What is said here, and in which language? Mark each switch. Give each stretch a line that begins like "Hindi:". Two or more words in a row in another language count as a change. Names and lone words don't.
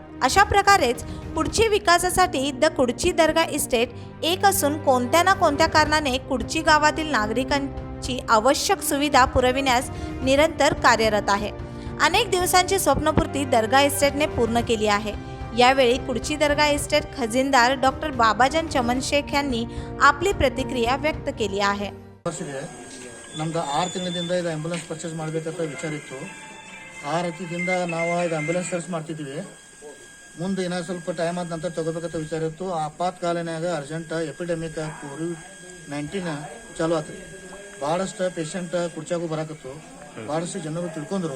Marathi: अशा प्रकारेच कुडची विकासासाठी द कुडची दर्गा इस्टेट एक असून कोणत्या ना कोणत्या कारणाने कुडची गावातील नागरिकांची आवश्यक सुविधा पुरविण्यास निरंतर कार्यरत आहे. अनेक दिवसांची स्वप्नपूर्ती दर्गा इस्टेटने पूर्ण केली आहे. यावेळी कुडची दर्गा इस्टेट खजिनदार डॉक्टर बाबाजान चमन शेख यांनी आपली प्रतिक्रिया व्यक्त केली आहे.
Kannada: ನಮ್ದು 6 ತಿಂಗಳಿಂದ ಇದು
English: ambulance purchase
Kannada: ಮಾಡಬೇಕಂತ ವಿಚಾರ ಇತ್ತು. 6 ತಿಂಗಳಿಂದ ನಾವು ಇದು
English: ambulance search
Kannada: ಮಾಡ್ತಿದ್ವಿ. ಮುಂದೆ ಇನ್ನೂ ಸ್ವಲ್ಪ ಟೈಮ್ ಆದ ನಂತರ ತಗೋಬೇಕಂತ ವಿಚಾರ ಇತ್ತು. ಆಪಾತ್ಕಾಲನ್ಯಾಗ
English: urgent epidemic
Kannada: ಕೋವಿಡ್-19 ಚಾಲು ಆಯ್ತು. ಭಾಳಷ್ಟು ಪೇಷಂಟ್ ಕುರ್ಚಾಗೂ ಬರಾಕತ್ತು. ಭಾಳಷ್ಟು ಜನರು ತಿಳ್ಕೊಂಡ್ರು.